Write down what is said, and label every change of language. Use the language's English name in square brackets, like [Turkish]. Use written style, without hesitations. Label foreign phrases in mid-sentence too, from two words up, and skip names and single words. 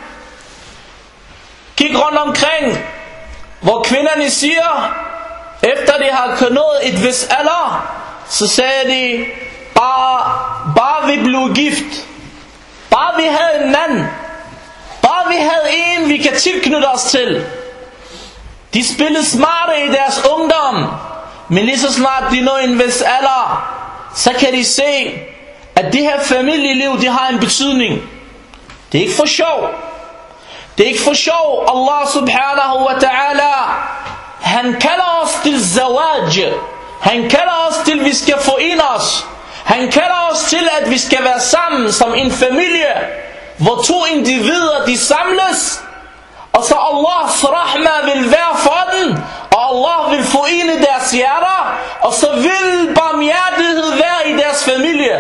[Danish] Kig rundt omkring, hvor kvinderne siger, efter de har nået et vis alder, så sagde de, bare vi blev gift, bare vi havde en mand, bare vi havde en, vi kan tilknytte os til. De spillede smarte i deres ungdom, men lige så snart de når en vis alder, så kan de se, at det her familieliv, det har en betydning. Det er ikke for sjov. Det er ikke for sjov. [Arabic] الله سبحانه وتعالى, [Danish] han kalder os til zawaj. Han kalder os til, at vi skal forene os. Han kalder os til, at vi skal være sammen som en familie, hvor to individer de samles, og så Allahs rahma vil være for den, og Allah vil forene deres hjerter, og så vil barmhjertighed være i deres familie.